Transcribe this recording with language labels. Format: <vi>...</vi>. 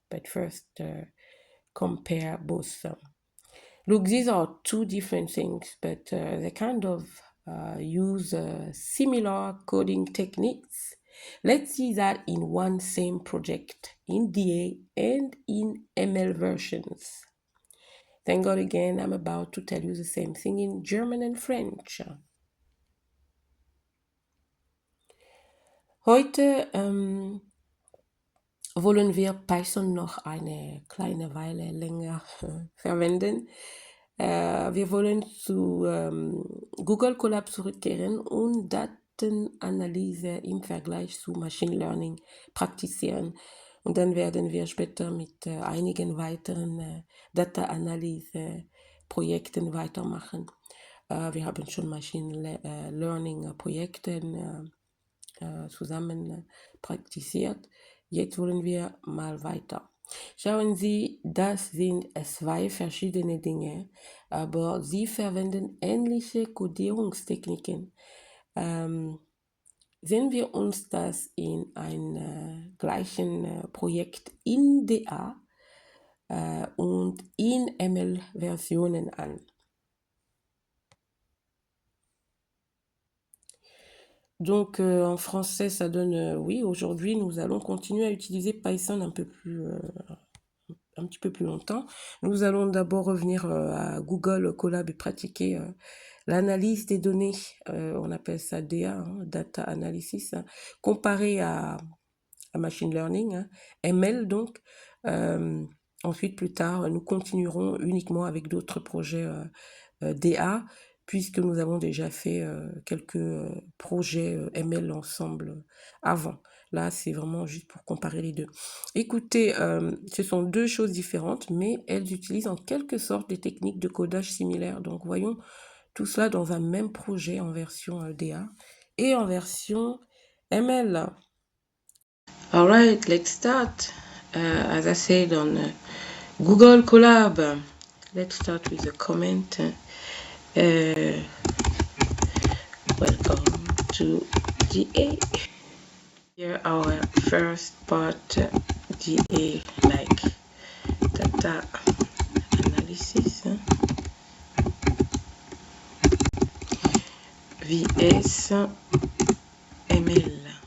<en>But first, compare both. Look, these are two different things, but they kind of use similar coding techniques. Let's see that in one same project, in DA and in ML versions. Thank God again, I'm about to tell you the same thing in German and French.</en> <de>Heute wollen wir Python noch eine kleine Weile länger verwenden. Wir wollen zu Google Colab zurückkehren und Datenanalyse im Vergleich zu Machine Learning praktizieren. Und dann werden wir später mit einigen weiteren Data-Analyse-Projekten weitermachen. Wir haben schon Machine Learning-Projekte zusammen praktiziert. Jetzt wollen wir mal weiter. Schauen Sie, das sind zwei verschiedene Dinge, aber sie verwenden ähnliche Codierungstechniken. Sehen wir uns das in einem gleichen Projekt in DA und in ML-Versionen an.</de> <fr>Donc en français, ça donne oui, aujourd'hui, nous allons continuer à utiliser Python un petit peu plus longtemps. Nous allons d'abord revenir à Google Colab et pratiquer l'analyse des données. On appelle ça DA, Data Analysis, comparé à Machine Learning, ML donc. Ensuite, plus tard, nous continuerons uniquement avec d'autres projets DA, puisque nous avons déjà fait quelques projets ML ensemble avant. Là, c'est vraiment juste pour comparer les deux. Écoutez, ce sont deux choses différentes, mais elles utilisent en quelque sorte des techniques de codage similaires. Donc, voyons tout cela dans un même projet en version DA et en version ML.</fr> <en>All right, let's start. As I said on Google Colab, let's start with a comment. Welcome to DA. Here our first part, DA, like data analysis, VS ML.</en>